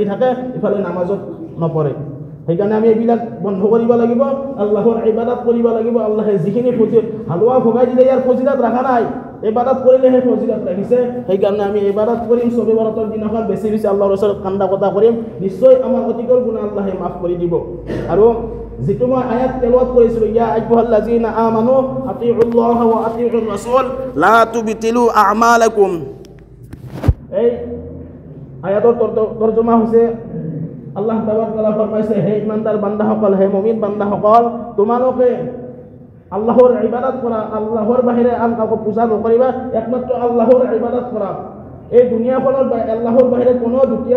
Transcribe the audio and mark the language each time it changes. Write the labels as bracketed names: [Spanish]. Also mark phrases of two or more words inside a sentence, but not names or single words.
[Assamese] থাকে ইফালে নামাজত নপৰে সেইকাৰণে আমি এইবিলাক বন্ধ কৰিব লাগিব আল্লাহৰ ইবাদত কৰিব লাগিব আল্লাহে যিখিনি হালুৱা ভগাই দিলে ইয়াৰ ফজিলত ৰাখা নাই ইবাদত কৰিলেহে ফজিলত ৰাখিছে সেইকাৰণে আমি ইবাদত কৰিম ছবি বাৰতৰ দিনাখন বেছি বেছি আল্লাহৰ ওচৰত কান্দা কটা কৰিম নিশ্চয় আমাৰ অতীতৰ গুনাহ আল্লাহে মাফ কৰি দিব আৰু যেটো মই আয়াত তেলাওয়াত কৰিছিলোঁ [Arabic] يا أيها الذين آمنوا أطيعوا الله وأطيعوا الرسول لا تبطلوا أعمالكم [Assamese] এই আয়াতৰ তৰ্জমা হৈছে আল্লাহ তাআলা ফৰমাইছে হে ইমানদাৰ বান্দাসকল হে মুমিন বান্দাসকল তোমালোকে আল্লাহৰ ইবাদত কৰা আল্লাহৰ বাহিৰে আন কাকো পূজা নকৰিবা একমাত্ৰ আল্লাহৰ ইবাদত কৰা এই দুনিয়াখনৰ আল্লাহৰ বাহিৰে কোনো দ্বিতীয়